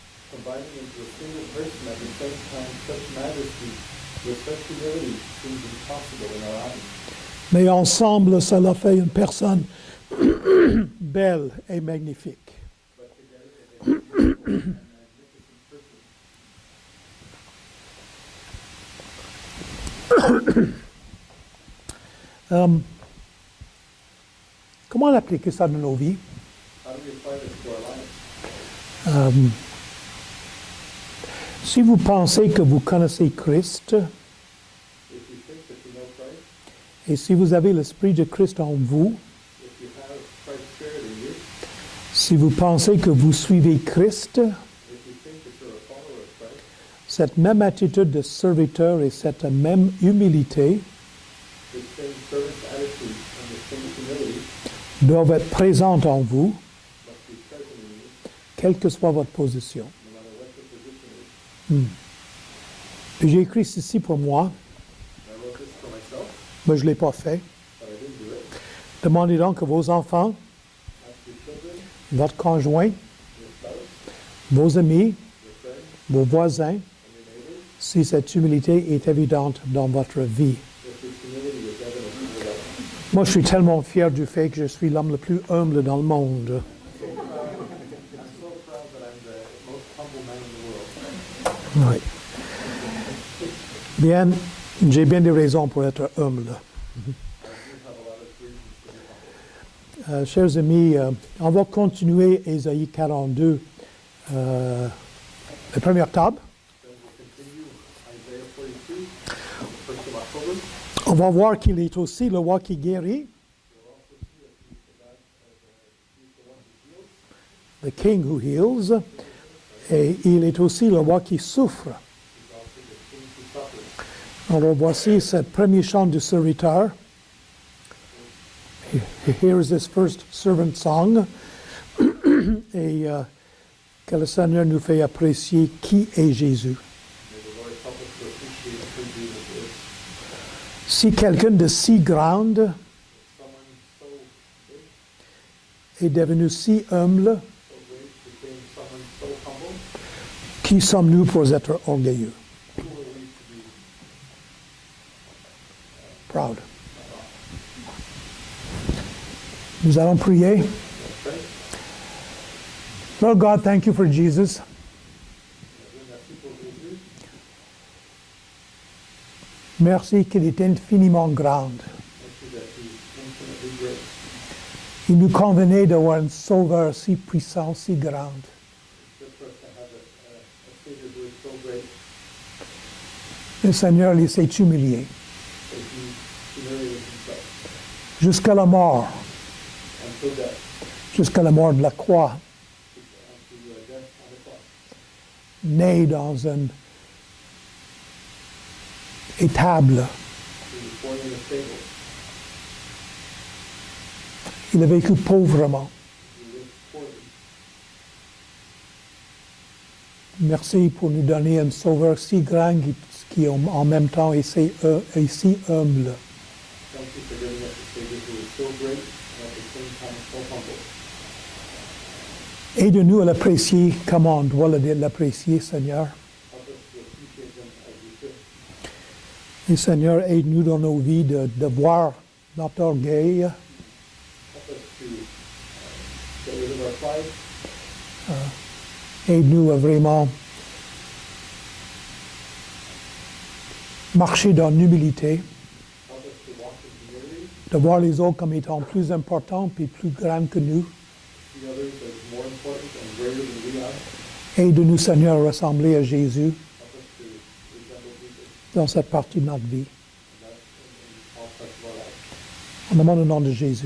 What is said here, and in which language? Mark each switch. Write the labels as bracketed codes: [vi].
[en] Combining into a single person at the same time such majesty with such humility seems impossible in our eyes. [fr] Mais ensemble, cela fait une personne belle et magnifique. [en] But together they make a beautiful and magnificent person. [fr] Comment appliquer ça dans nos vies? [en] How do we apply this to our lives? [fr] Si vous pensez que vous connaissez Christ, [en] If you think that you know Christ, [fr] et si vous avez l'Esprit de Christ en vous, [en] if you have Christ's Spirit in you, [fr] si vous pensez que vous suivez Christ, [en] if you think that you're a follower of Christ, [fr] cette même attitude de serviteur et cette même humilité [en] the same servant's attitude and the same humility [fr] doivent être présentes en vous, [en] must be present in you, [fr] quelle que soit votre position. [en] no matter what your position is. [fr] Puis j'ai écrit ceci pour moi, [en] I wrote this for myself, [fr] mais je ne l'ai pas fait. [en] but I didn't do it. [fr] Demandez donc à vos enfants, [en] Ask your children, [fr] votre conjoint, [en] your spouse, [fr] vos amis, [en] your friends, [fr] vos voisins, [en] and your neighbors, [fr] si cette humilité est évidente dans votre vie. [en] if this humility is evident in your life. [fr] Moi, je suis tellement fier du fait que je suis l'homme le plus humble dans le monde. [en] I'm so proud that I'm the most humble man in the world. [fr] Oui. Bien, j'ai bien des raisons pour être humble. [en] I do have a lot of reasons to be humble. [fr] Chers amis, on va continuer Ésaïe 42 le 1er octobre. [en] Then we'll continue Isaiah 42, 1st of October. [fr] On va voir qu'il est aussi le roi qui guérit, [en] We'll also see that he's the God, he's the one who heals. the king who heals, [fr] et il est aussi le roi qui souffre. [en] He's also the king who suffers. [fr] Alors voici ce premier chant du serviteur. [en] Here is this first servant song. Et [fr] Que le Seigneur nous fait apprécier qui est Jésus. [en] May the Lord help us to appreciate who Jesus is. [fr] Si quelqu'un de si grande [en] Someone so big, [fr] est devenu si humble, [en] so great, became someone so humble, [fr] qui sommes-nous pour être orgueilleux? [en] who are we to be Proud. [fr] Nous allons prier. [en] Let's pray. Lord God, thank you for Jesus. [fr] Merci pour Jésus. Merci qu'il est infiniment grand. [en] Thank you that he's infinitely great. [fr] Il nous convenait d'avoir un sauveur si puissant, si grand. [en] It's good for us to have a Savior who is so great [fr] Le Seigneur il s'est humilié [en] that he humiliated himself [fr] jusqu'à la mort, [en] until death, [fr] jusqu'à la mort de la croix, [en] unto death on the cross. [fr] né dans un étable. [en] He was born in a stable. [fr] Il a vécu pauvrement. [en] He lived poorly. [fr] Merci pour nous donner un sauveur si grand qui en même temps est si humble. [en] Thank you for giving us a Savior who is so great and at the same time so humble. [fr] Aide-nous à l'apprécier comme on doit l'apprécier, Seigneur. [en] Help us to appreciate him as we should. [fr] Et Seigneur, aide-nous dans nos vies de voir notre orgueil, [en] Help us to get rid of our pride. [fr] aide-nous à vraiment marcher dans l'humilité, [en] Help us to walk in humility, [fr] de voir les autres comme étant plus importants et plus grands que nous. [en] see others as more important and greater than we are. [fr] Aide-nous, Seigneur, à ressembler à Jésus [en] Help us to resemble Jesus [fr] dans cette partie de notre vie. [en] in all parts of our life. [fr] En demande au nom de Jésus.